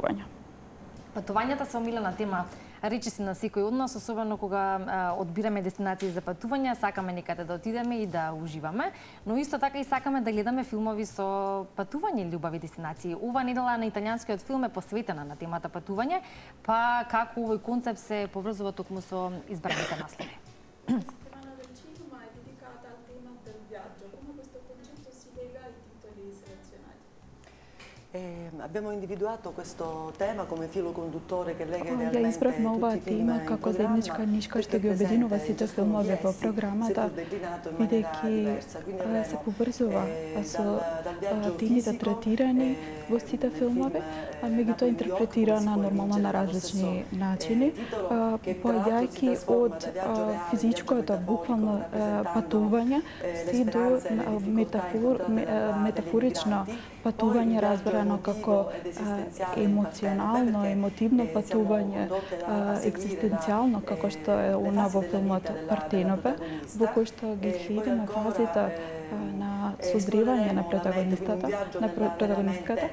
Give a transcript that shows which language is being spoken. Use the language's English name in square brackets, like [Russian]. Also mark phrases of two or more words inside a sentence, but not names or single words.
[Macedonian] Патувањата се омилена тема речиси на секој од нас, особено кога одбираме дестинации за патување, сакаме некаде да отидеме и да уживаме, но исто така и сакаме да гледаме филмови со патување или убави дестинации. Ова недела на италијанскиот филм е посветена на темата патување, па како овој концепт се поврзува токму со избраните наслови. [Italian] Abbiamo individuato questo tema come filo conduttore che lega [Macedonian] Ја [Italian] realmente [Macedonian] избравме оваа [Italian] tutti i film [Macedonian] тема [Italian] in [Macedonian] како [Italian] programma, [Macedonian] заедничка нишка што ги обединува сите филмови во програмата, бидејќи се поврзува со темите третирани во сите филмови, а меѓутоа интерпретирана нормално на различни начини, поаѓајќи од физичкото, буквално патување, се до метафорично патување, разбрано како емоционално, емотивно патување, екзистенцијално, како што е она во филмот Партенопе, во кој што ги следиме фазите на созревање на протагонистката.